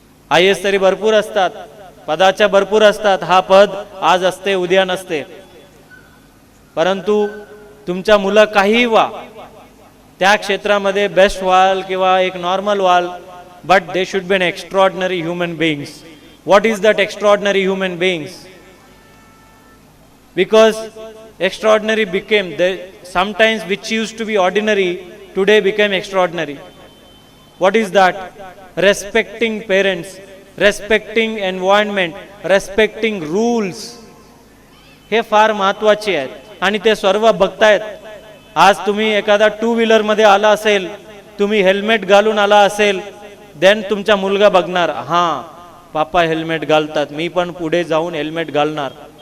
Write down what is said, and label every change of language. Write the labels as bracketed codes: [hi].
[mr] IAS तरी भरपूर असतात, पदाच्या भरपूर असतात, हा पद आज असते उद्या नसते, परंतु तुमच्या मुलं काही व्हा, त्या क्षेत्रामध्ये बेस्ट व्हाल किंवा एक नॉर्मल व्हाल, [en] But they should be an extraordinary human beings. What is that extraordinary human beings? Because extraordinary became sometimes which used to be ordinary today became extraordinary. What is that? Respecting parents, respecting environment, respecting rules, [mr] हे फार महत्त्वाचे आहेत आणि ते सर्व बघतायत. आज तुम्ही एखादा टू व्हीलर मध्ये आला असेल, तुम्ही हेल्मेट घालून आला असेल, देन तुमचा मुलगा बघणार, हां पापा हेल्मेट घालतात, मी पण पुढे जाऊन हेल्मेट घालणार.